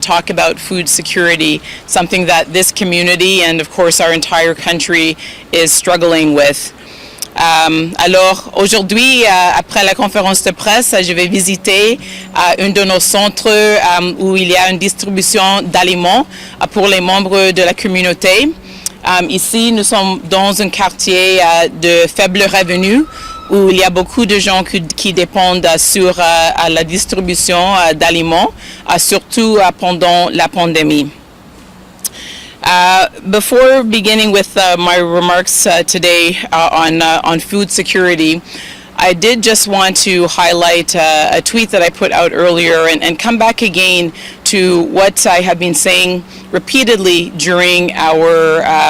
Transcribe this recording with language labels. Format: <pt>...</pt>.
<en>talk about food security, something that this community and of course our entire country is struggling with.</en> <fr>Alors aujourd'hui, après la conférence de presse, je vais visiter un de nos centres où il y a une distribution d'aliments pour les membres de la communauté. Ici, nous sommes dans un quartier de faible revenu où il y a beaucoup de gens qui dépendent sur la distribution d'aliments, surtout pendant la pandémie.</fr> <en>Before beginning with my remarks today on food security, I did just want to highlight a tweet that I put out earlier and come back again to what I have been saying repeatedly during our</en>